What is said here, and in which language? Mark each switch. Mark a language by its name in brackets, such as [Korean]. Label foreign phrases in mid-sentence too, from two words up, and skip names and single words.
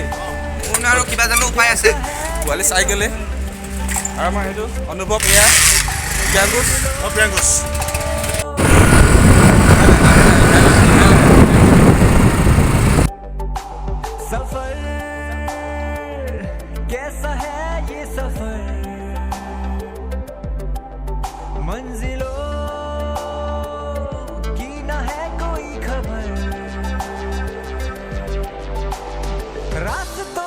[Assamese] মোৰ আৰু কিবা জানো উপায় আছে পোৱালি চাইকেলে আৰু আমাৰ সেইটো অনুভৱ এয়া প্ৰিয়াংকুশ [Hindi] सफर कैसा है ये सफर मंजिलों की ना है कोई खबर रास्तों